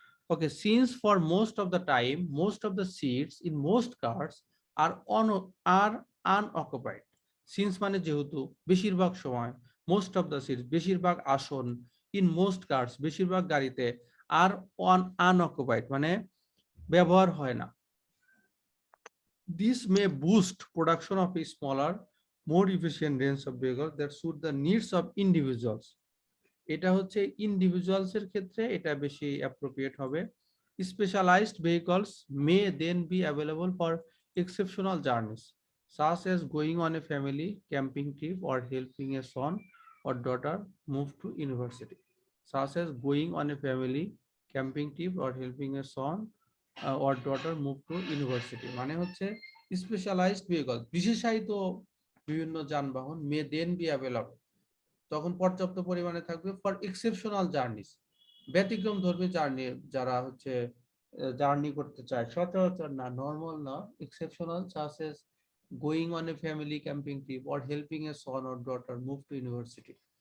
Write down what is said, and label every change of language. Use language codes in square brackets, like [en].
[en] Okay, since for most of the time most of the seats in most cars are unoccupied. [bn] Since মানে যেহেতু, বেশিরভাগ সময়, [en] most of the seats [bn] বেশিরভাগ আসন, [en] in most cars [bn] বেশিরভাগ গাড়িতে, [en] are unoccupied [bn] মানে ব্যবহার হয় না। [en] This may boost production of a smaller, more efficient range of vehicles that suit the needs of individuals. [bn] এটা হচ্ছে ইন্ডিভিজুয়ালস এর ক্ষেত্রে এটা বেশি অ্যাপ্রোপ্রিয়েট হবে। [en] Specialized vehicles may then be available for exceptional journeys, such as going on a family camping trip or helping a son or daughter move to university. Such as going on a family camping trip or helping a son or daughter move to university. [bn] মানে হচ্ছে specialised vehicle, বিশেষায়িত বিভিন্ন যানবাহন [en] may then be available, [bn] তখন পর্যাপ্ত পরিমাণে থাকবে [en] for exceptional journeys, [bn] ব্যতিক্রম ধর্মী জার্নি, যারা হচ্ছে জার্নি করতে চায়, সচরাচর না, নর্মাল না, exceptional, [en] Such as going on a family camping trip or helping a son or daughter move to university.